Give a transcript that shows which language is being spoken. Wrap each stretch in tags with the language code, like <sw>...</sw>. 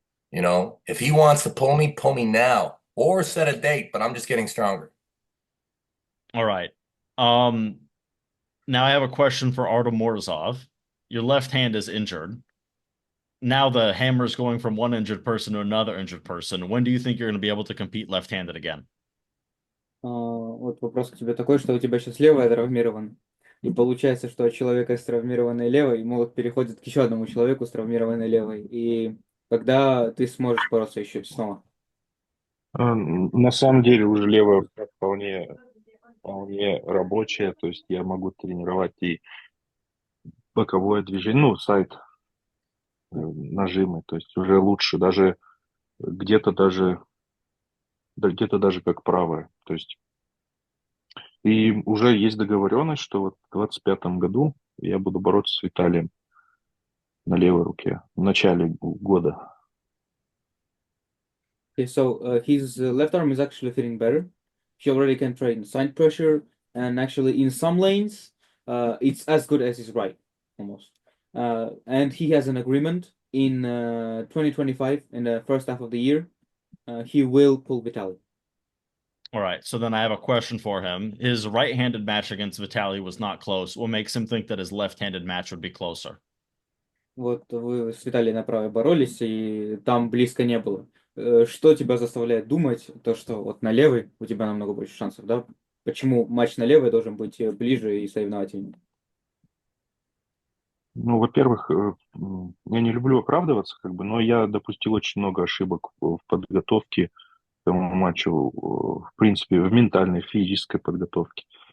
<en>You know, if he wants to pull me now. Or set a date, but I'm just getting stronger. All right. Now I have a question for Artem Morozov. Your left hand is injured. Now the hammer is going from one injured person to another injured person. When do you think you're going to be able to compete left-handed again?</en> <ru>Вот вопрос к тебе такой, что у тебя сейчас левая травмирована. И получается, что от человека с травмированной левой молот переходит к еще одному человеку с травмированной левой. И когда ты сможешь бороться еще снова? На самом деле уже левая рука вполне рабочая, то есть я могу тренировать и боковое движение, ну, сайд нажимы, то есть уже лучше, даже где-то даже как правая, то есть и уже есть договоренность, что вот в 25-м году я буду бороться с Виталием на левой руке в начале года.</ru> <en>Okay, so his left arm is actually feeling better. He already can train side pressure, and actually in some lanes it's as good as his right, almost. And he has an agreement in 2025, in the first half of the year. He will pull Vitaly. All right. So then I have a question for him. His right-handed match against Vitaly was not close. What makes him think that his left-handed match would be closer?</en> <ru>Вот вы с Виталием на правой боролись, и там близко не было. Что тебя заставляет думать, то, что вот на левой у тебя намного больше шансов, да? Почему матч на левой должен быть ближе и соревновательнее? Ну, во-первых, я не люблю оправдываться, как бы, но я допустил очень много ошибок в подготовке к этому матчу, в принципе, в ментальной, физической подготовке.</ru>